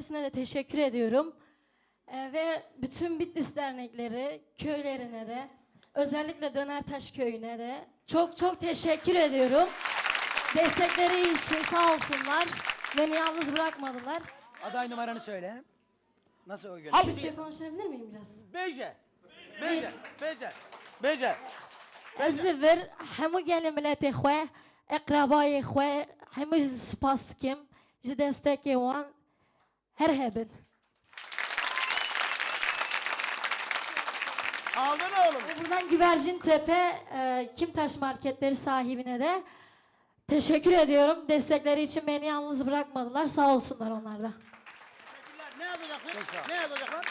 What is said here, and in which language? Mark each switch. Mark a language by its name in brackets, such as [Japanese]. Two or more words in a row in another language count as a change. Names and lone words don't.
[Turkish] Hepsine de teşekkür ediyorum. Ve bütün Bitlis dernekleri, köylerine de, özellikle Dönertaş köyüne de çok çok teşekkür ediyorum. Destekleri için sağ olsunlar. Beni yalnız bırakmadılar. Aday numaranı söyle. Nasıl oy Al. görüyorsun? Türkçe konuşabilir miyim biraz? [Kurdish] Beje. Ez ver hemû gelin milletê xwe, eqrabayê xwe, hemû ji spas dikim ji destekê wan her hebin. [Turkish] Aldın oğlum. Ve buradan Güvercin Tepe Kimtaş marketleri sahibine de teşekkür ediyorum. Destekleri için beni yalnız bırakmadılar. Sağ olsunlar onlar da. Ne yazacaklar? Ne yazacaklar?